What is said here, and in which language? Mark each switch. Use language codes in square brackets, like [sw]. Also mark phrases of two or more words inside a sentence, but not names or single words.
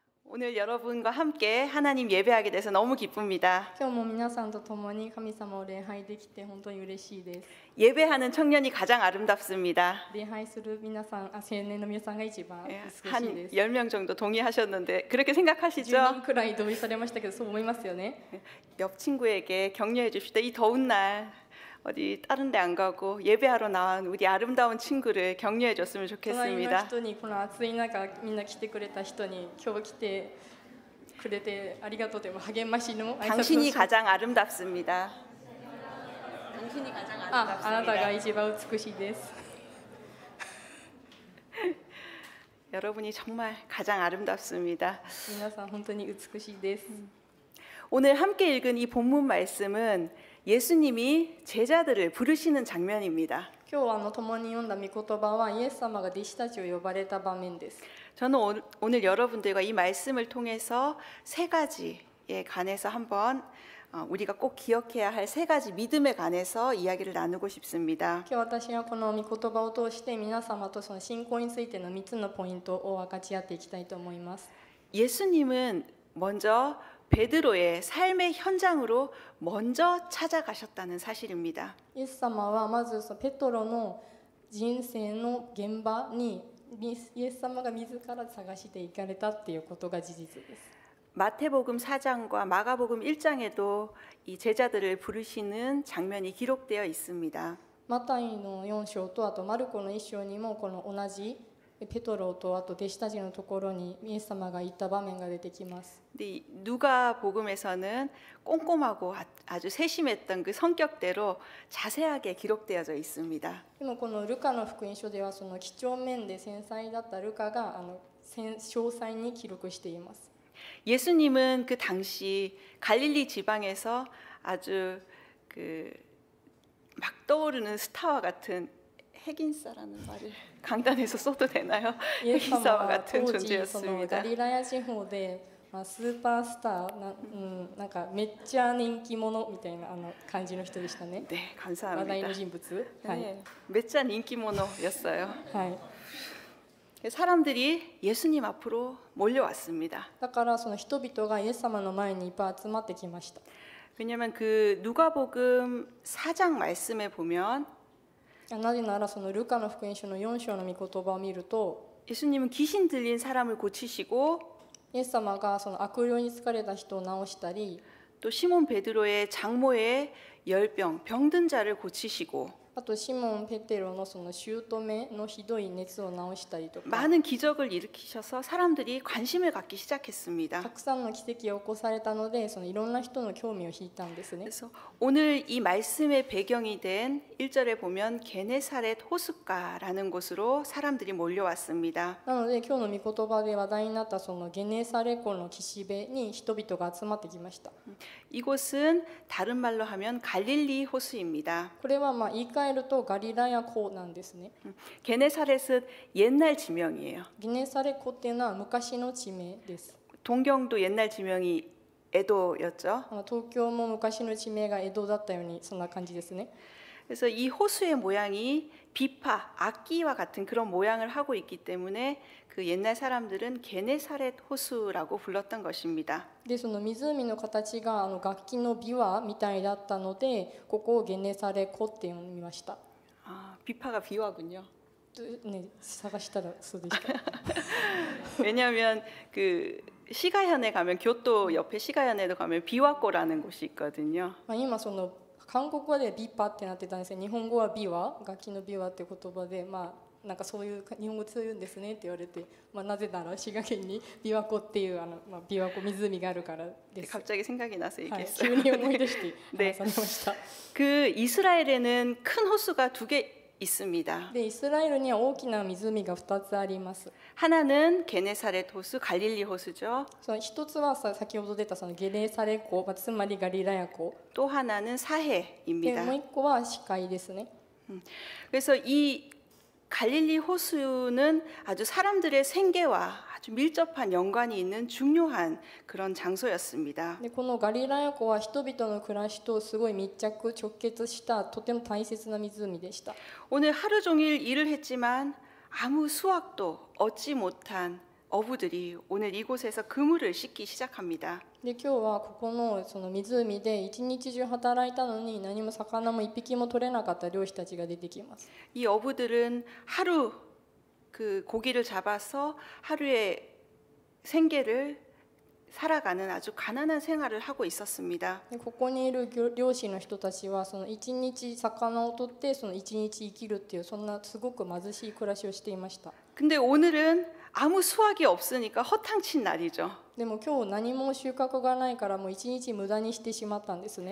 [ko] 오늘 여러분과 함께 하나님 예배하게 돼서 너무 기쁩니다. [ja] 今日も皆さんと共に神様を礼拝できて本当に嬉しいです。 [ko] 예배하는 청년이 가장 아름답습니다. [ja] 礼拝する皆さん、青年の皆さんが一番美しい [ko] 한 [ja] です。 [ko] 10명 정도 동의하셨는데 그렇게 10 생각하시죠? [ja] 人くらい同意されましたけど、そう思いますよね。 [ko] 옆 친구에게 격려해 줍시다. 이 더운 날 어디 다른 데 안 가고 예배하러 나온 우리 아름다운 친구를 격려해 줬으면 [ja] 隣の [ko] 좋겠습니다. [ja] 人に、この暑い中みんな来てくれた人に、今日来てくれてありがとうという励ましの挨拶を [ko] 당신이 가장 아름답습니다. 당신이 가장 [ja] あなたが [ko] 아름답습니다. [ja] 一番美しいです。 [ko] 여러분이 정말 가장 아름답습니다. [ja] 皆さん本当に美しいです。 [ko] 오늘 함께 읽은 이 본문 말씀은 예수님이 제자들을 부르시는 장면입니다. [ja] 今日共に読んだ御言葉はイエス様が弟子たちを呼ばれた場面です。 [ko] 저는 오늘 여러분들과 이 말씀을 통해서 세 가지에 관해서 한번 우리가 꼭 기억해야 할 세 가지 믿음에 관해서 이야기를 나누고 싶습니다. [ja] 今日私はこの御言葉を通して皆様とその信仰についての3つのポイントを分かち合っていきたいと思います。 [ko] 예수님은 먼저 베드로의 삶의 현장으로 먼저 찾아가셨다는 사실입니다. [ja] イエス様はまずそのペトロの人生の現場にイエス様が自ら探して行かれたっていうことが事実です。 [ko] 마태복음 4장과 마가복음 1장에도 이 제자들을 부르시는 장면이 기록되어 있습니다. [ja] マタイの4章とあとマルコの1章にもこの同じペトロとあと弟子たちのところにイエス様が行った場面が出てきます。 [ko] 근데 누가복음에서는 꼼꼼하고 아주 세심했던 그 성격대로 자세하게 기록되어져 있습니다. [ja] でもこのルカの福音書ではその几帳面で繊細だったルカが詳細に記録しています。 [ko] 예수님은 그 당시 갈릴리 지방에서 아주 막 떠오르는 스타와 같은 핵인싸라는 말을 강단에서 써도 되나요? [ja] イエス様 [ko] 핵인싸와 [ja] は [ko] 같은 [ja] 当時そのガ [ko] 존재였습니다. [ja] リラヤ地方でスーパースターなんかめっちゃ人気者みたいな感じの人でしたね。 [ko] 네, [ja] 話題 [ko] 감사합니다. [ja] の人物。はい。 [ko] 네, 몇잔 인기모노였어요. [ja] はい。 [ko] 사람들이 예수님 앞으로 몰려왔습니다. [ja] だからその人々がイエス様の前にいっぱい集まってきました。 [ko] 왜냐하면 그 누가복음 4장 말씀에 보면 [ja] なぜならそのルカの福音書の4章の御言葉を見ると [ko] 예수님은 귀신 들린 사람을 고치시고 [ja] イエス様がその悪霊に疲れた人を治したり [ko] 또 시몬 베드로의 장모의 열병 병든 자를 고치시고 [ja] あとシモン・ペテロのその姑のひどい熱を治したりとか [ko] 많은 기적을 일으키셔서 사람들이 관심을 갖기 [ja] た [ko] 시작했습니다. [ja] くさんの奇跡を起こされたのでそのいろんな人の興味を引いたんですね。 [ko] 그래서 오늘 이 말씀의 배경이 된 1절에 보면 게네사렛 호숫가라는 곳으로 사람들이 몰려왔습니다. [ja] なので今日の御言葉で話題になったそのゲネサレ湖の岸辺に人々が集まってきました。 [ko] 이곳은 다른 말로 하면 갈릴리 호수입니다. [ja] これは言い換えるとガリラヤ湖なんですね。 [ko] 게네사렛은 옛날 지명이에요. [ja] ゲネサレ湖っていうのは昔の地名です。 [ko] 동경도 옛날 지명이 에도였죠. [ja] 東京も昔の地名が江戸だったようにそんな感じですね。 [ko] 그래서 이 호수의 모양이 비파, 악기와 같은 그런 모양을 하고 있기 때문에 그 옛날 사람들은 게네사렛 호수라고 불렀던 것입니다. [ja] でその湖の形が楽器の琵琶みたいだったのでここをゲネサレ湖って読みました。 [ko] 아, 비파가 비화군요. [ja] ね、探したらそうでした。 [ko] 왜냐하면 그 시가현에 가면 교토 옆에 시가현에도 가면 비화고라는 곳이 있거든요. [ja] 今その韓国語でビパってなってたんですよ。日本語はビワ、楽器のビワって言葉で、なんかそういう日本語でそういうんですねって言われて、なぜなら滋賀県に琵琶湖っていう琵琶湖湖があるからです。 [ko] 갑자기 생각이 나서 [ja] はい、 [ko] 얘기했어요. [ja] 急に思い出して話 [ko] 네. [ja] されました。 [ko] 그 이스라엘에는 큰 호수가 두 개 있습니다. [ja] でイスラエルには大きな湖が2つあります。 [ko] 하나는 게네사렛 호수, 갈릴리 호수죠. [ja] その一つは先ほど出たそのゲネサレ湖、つまりガリラヤ湖。 [ko] 또 하나는 [ja] で [ko] 사해입니다. [ja] もう一個は死海ですね。 [ko] 그래서 이 갈릴리 호수는 아주 사람들의 생계와 아주 밀접한 연관이 있는 중요한 그런 장소였습니다. [ja] でこのガリラヤ湖は人々の暮らしとすごい密着直結したとても大切な湖でした。 [ko] 오늘 하루 종일 일을 했지만 아무 수확도 얻지 못한 어부들이 오늘 이곳에서 그물을 씻기 시작합니다. [ja] で今日はここのその湖で一日中働いたのに何も魚も一匹も取れなかった漁師たちが出てきます。 [ko] 이 어부들은 하루 그 고기를 잡아서 하루의 생계를 살아가는 아주 가난한 생활을 하고 있었습니다. [ja] でここにいる漁師の人たちはその一日魚を取ってその一日生きるっていうそんなすごく貧しい暮らしをしていました。 [ko] 근데 오늘은 아무 수확이 없으니까 허탕친 날이죠. [ja] でも今日何も収穫がないからもう一日無駄にしてしまったんですね。